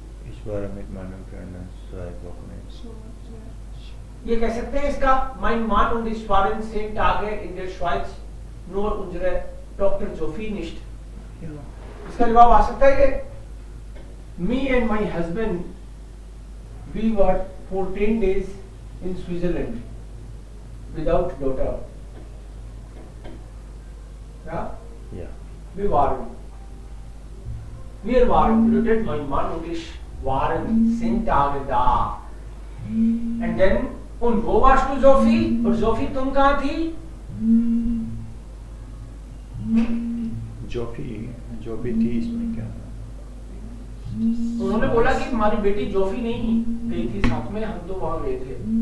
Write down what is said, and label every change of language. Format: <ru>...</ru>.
<hi>इस बार</hi> <de>mit meinem Freund 2 Wochen.</de> <hi>ये कह सकते हैं इसका</hi> <de>mein Mann und ich waren 10 Tage in der Schweiz, nur unsere Tochter Sophie nicht.</de> <hi>इसका जवाब आ सकता है ये.</hi> <en>Me and my husband, we were for 10 days in Switzerland without daughter.</en> <de>Ja? Ja. Wir waren blödet, mein Mann und ich waren 10 Tage da.</de> <en>And then,</en> <de>und wo warst du, Sophie?</de> <hi>और Sophie, तुम कहाँ थी? जोफी थी इसमें क्या? उन्होंने बोला कि हमारी बेटी जोफी नहीं गई थी साथ में, हम तो वहाँ गए थे.</hi>